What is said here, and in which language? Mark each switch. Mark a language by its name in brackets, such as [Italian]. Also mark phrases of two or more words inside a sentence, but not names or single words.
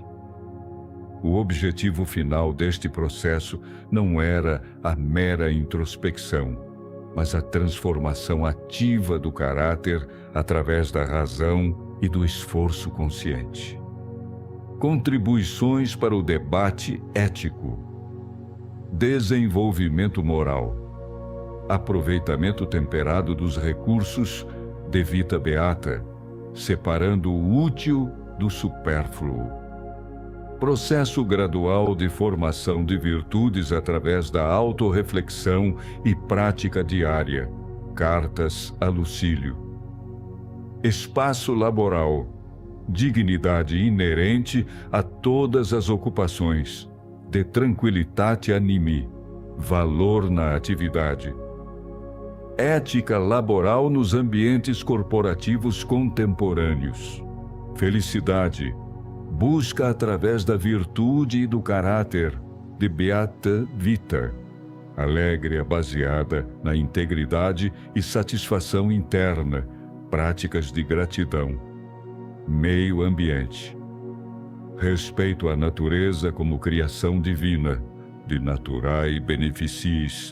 [Portuguese] O objetivo final deste processo não era a mera introspecção, mas a transformação ativa do caráter através da razão e do esforço consciente. Contribuições para o debate ético. Desenvolvimento moral. Aproveitamento temperado dos recursos de [Latin] vita beata, [Portuguese] separando o útil do supérfluo. Processo gradual de formação de virtudes através da autorreflexão e prática diária. Cartas a Lucílio. Espaço laboral. Dignidade inerente a todas as ocupações. [Latin] De tranquilitate animi. [Portuguese] Valor na atividade. Ética laboral nos ambientes corporativos contemporâneos. Felicidade. Busca através da virtude e do caráter de [Latin] beata vita. [Portuguese] Alegre baseada na integridade e satisfação interna. Práticas de gratidão. Meio ambiente. Respeito à natureza como criação divina. [Latin] De naturae beneficis.